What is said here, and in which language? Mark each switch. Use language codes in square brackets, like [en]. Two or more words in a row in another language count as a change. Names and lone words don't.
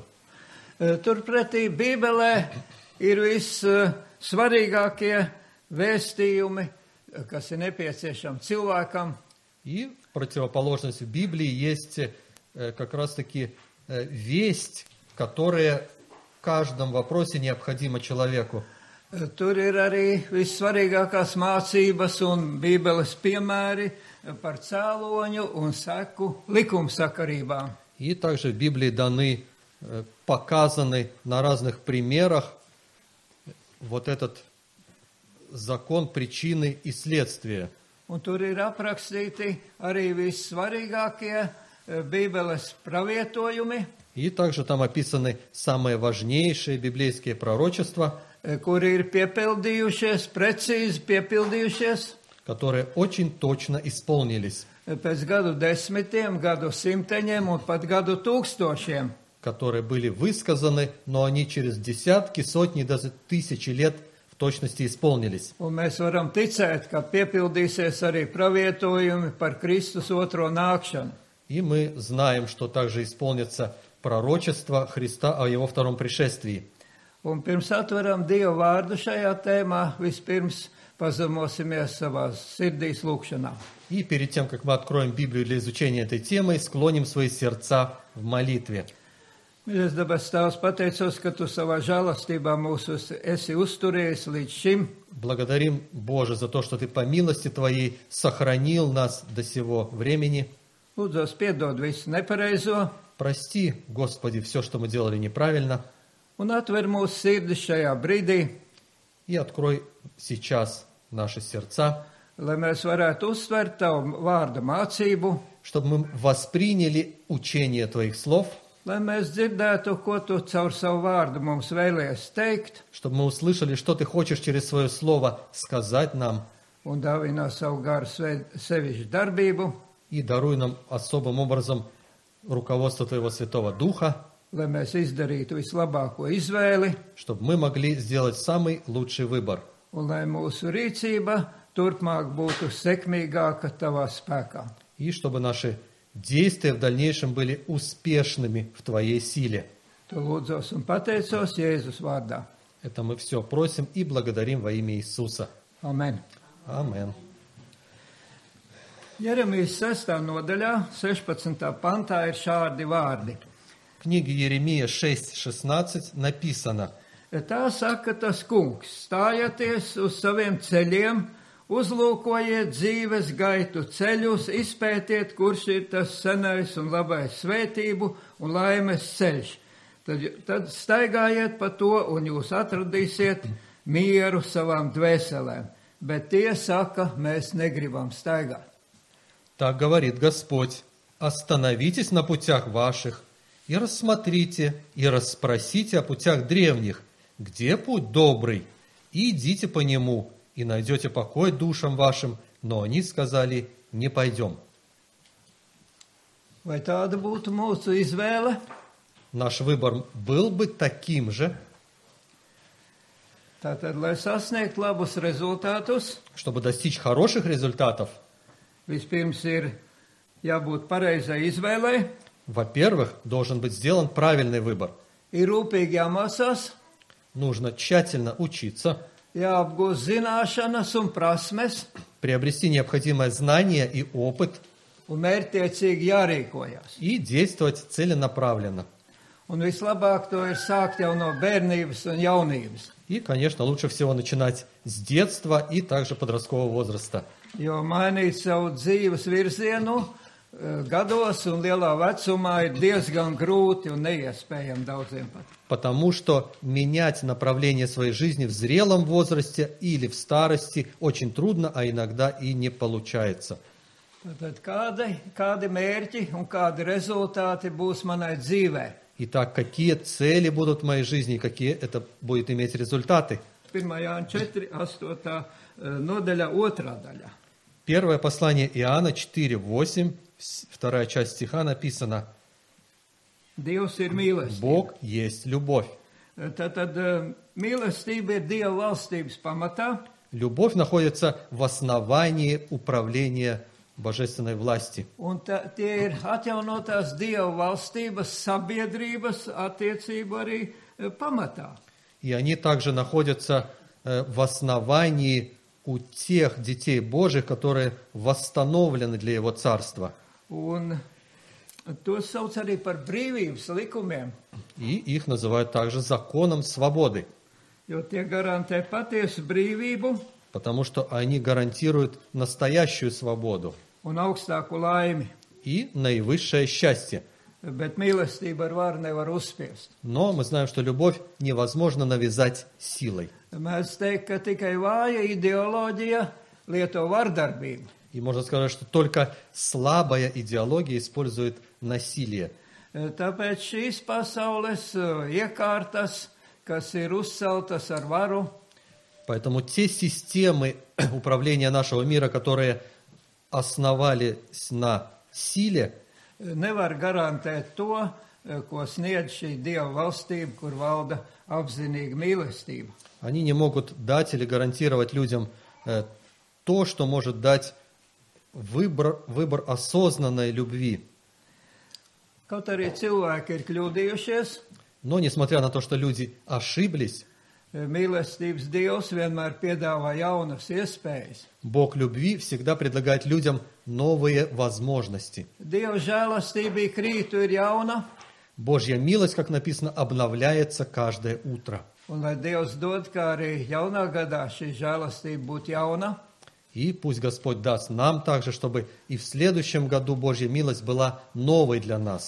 [lv] Turpretī Bībelē ir vissvarīgākie vēstījumi, kas ir nepieciešami cilvēkam, [ru] И в противоположность в Библии есть как раз-таки весть, которая в каждом вопросе необходима человеку. [lv] Tur ir arī vissvarīgākās mācības un Bībeles piemēri par cēloņu un seku likumsakarībām. [ru] И также в Библии даны, показаны на разных примерах вот этот закон причины и следствия. [lv] Un tur ir aprakstīti arī vissvarīgākie Bībeles pravietojumi, [ru] И также там описаны самые важнейшие библейские пророчества, [lv] kuri ir piepildījušies, precīzi piepildījušies [ru] которые очень точно исполнились, [lv] pēc gadu desmitiem, gadu simteņiem un pat gadu tūkstošiem. [ru] которые были высказаны, но они через десятки, сотни, даже тысячи лет в точности исполнились. [lv] Un mēs varam ticēt, ka piepildīsies arī pravietojumi par Kristus otro nākšanu. [ru] И мы знаем, что также исполнится пророчество Христа о Его втором пришествии. [lv] Un pirms atveram Dievu vārdu šajā tēmā, vispirms pazemosimies savās sirdīs lūkšanā. [ru] И перед тем, как мы откроем Библию для изучения этой темы, склоним свои сердца в молитве. [lv] Mīļais debes Tēvs, pateicos, ka Tu savā žēlastībā mūs esi uzturējis līdz šim. [ru] Благодарим, Боже, за то, что Ты по милости Твоей сохранил нас до сего времени. [lv] Lūdzos piedod visu nepareizo, [ru] Прости, Господи, все, что мы делали неправильно, [lv] un atver mūsu sirdis šajā brīdī, [ru] и открой сейчас наши сердца, [lv] lai mēs varētu uztvert Tavu vārda mācību, [ru] чтобы мы восприняли учение Твоих слов, [lv] lai mēs dzirdētu, ko Tu caur savu vārdu mums vēlies teikt, [ru] чтобы мы услышали, что Ты хочешь через свое слово сказать нам, [lv] un dāvinā savu garu sevišķu darbību, [ru] и даруй нам особым образом руководство Твоего Святого Духа, [lv] lai mēs izdarītu vislabāko izvēli, [ru] чтобы мы могли сделать самый лучший выбор, [lv] un lai mūsu rīcība turpmāk būtu sekmīgāka Tavā spēkā. [ru] и чтобы наши действия в дальнейшем были успешными в Твоей силе. [lv] To lūdzos un pateicos Jēzus vārdā. [ru] Это мы все просим и благодарим во имя Иисуса. Amen. Amen. [lv] Jeremijas 6. nodaļā, 16. pantā ir šādi vārdi. [ru] В книге Иеремия 6:16 написано: [lv] Tā saka tas kungs, stājieties uz saviem ceļiem, uzlūkojiet dzīves gaitu ceļus, izpētiet, kurš ir tas senais un labais svētību un laimes ceļš. Tad staigājiet pa to un jūs atradīsiet mieru savām dvēselēm. Bet tie saka, mēs negribam staigāt. [ru] Так говорит Господь: остановитесь на путях ваших и рассмотрите и расспросите о путях древних, где путь добрый, и идите по нему, и найдете покой душам вашим. Но они сказали: не пойдем. [lv] Vai tāda būtu mūsu izvēle? [ru] Наш выбор был бы таким же, [lv] Tātad, lai sasniegtu labus rezultātus, [ru] чтобы достичь хороших результатов. [lv] vispirms ir jābūt pareizai izvēlei, [ru] Во-первых, должен быть сделан правильный выбор. [lv] ir rūpīgi jāmācās, [ru] Нужно тщательно учиться, [lv] jāapgūst zināšanas un prasmes, [ru] приобрести необходимое знание и опыт [lv] un mērķtiecīgi jārīkojas. [ru] и действовать целенаправленно. [lv] Un vislabāk to ir sākt jau no bērnības un jaunības, [ru] И, конечно, лучше всего начинать с детства и также подросткового возраста. [lv] jo mainīt savu dzīves virzienu gados un lielā vecumā ir diezgan grūti un neiespējami daudziem pat. [ru] Потому что менять направление своей жизни в зрелом возрасте или в старости очень трудно, а иногда и не получается. [lv] Tad kādi mērķi un kādi rezultāti būs manai dzīvē? [ru] Итак, какие цели будут в моей жизни и какие это будет иметь результаты? [lv] 1. Jāņa 4, 8. nodaļa, 2. daļa. [ru] Первое послание Иоанна 4:8, вторая часть стиха написано: [lv] Dievs ir mīlestība. [ru] Бог есть любовь. [lv] Tad mīlestība ir Dieva valstības pamatā, [ru] Любовь находится в основании управления божественной власти. [lv] un tie ir atjaunotās Dieva valstības sabiedrības attiecību arī pamatā. [ru] И они также находятся в основании у тех детей Божьих, которые восстановлены для Его Царства. [lv] Un to sauc arī par brīvības likumiem, [ru] И их называют также законом свободы, [lv] jo tie garantē patiesu brīvību [ru] потому что они гарантируют настоящую свободу [lv] un augstāku laimi. [ru] и наивысшее счастье. [lv] Bet mīlestība ar varu nevar uzspiest. [ru] Но мы знаем, что любовь невозможно навязать силой. [lv] Mēs teikt, ka tikai vāja ideoloģija lieto vardarbību. [ru] И можно сказать, что только слабая идеология использует насилие. [lv] Tāpēc šīs pasaules iekārtas, kas ir uzceltas ar varu, [ru] Поэтому те системы управления нашего мира, которые основались на силе, [lv] nevar garantēt to, ko sniedz šī Dieva valstība, kur valda apzinīga mīlestība. [ru] они не могут дать или гарантировать людям то, что может дать выбор осознанной любви. [lv] Kaut arī cilvēki ir kļūdījušies, [ru] Но, несмотря на то, что люди ошиблись, [lv] mīlestības Dievs vienmēr piedāvā jaunas iespējas. [ru] Бог любви всегда предлагает людям новые возможности. [lv] Dieva žēlastība ik rītu ir jauna, [ru] Божья милость, как написано, обновляется каждое утро. [lv] un lai Dievs dod, kā arī jaunā gadā šī žēlastība būtu jauna, [ru] И пусть Господь даст нам также, чтобы и в следующем году Божья милость была новой для нас.